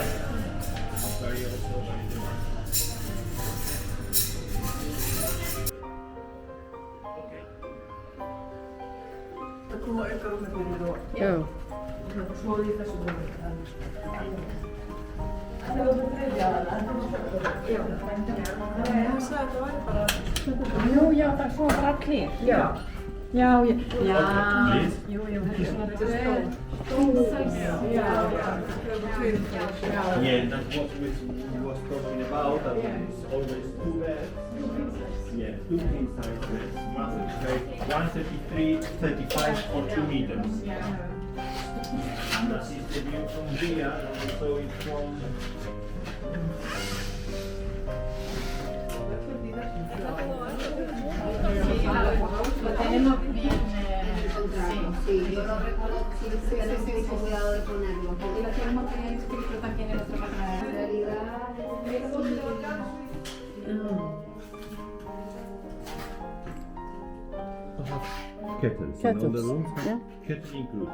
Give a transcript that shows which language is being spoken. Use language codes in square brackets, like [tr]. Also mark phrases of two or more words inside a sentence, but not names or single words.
[en] Very also Go. [is] Jú, já, það er svo bara allir. Já. Já, já. Jú, jú, þetta er svona stór. [en] Yeah, that's what we was talking about. That it's always two beds. Yeah, two king size beds. One 33, 35 or 2 meters. And that is the view from here, and also it's from. [es] Lo tenemos bien. Sí, yo lo recuerdo, sí, tenemos cuidado de ponerlo. Y lo tenemos bien escrito también en nuestra página. En realidad, [en] Kettles. Kettles, In all the rooms, yeah. kettle included.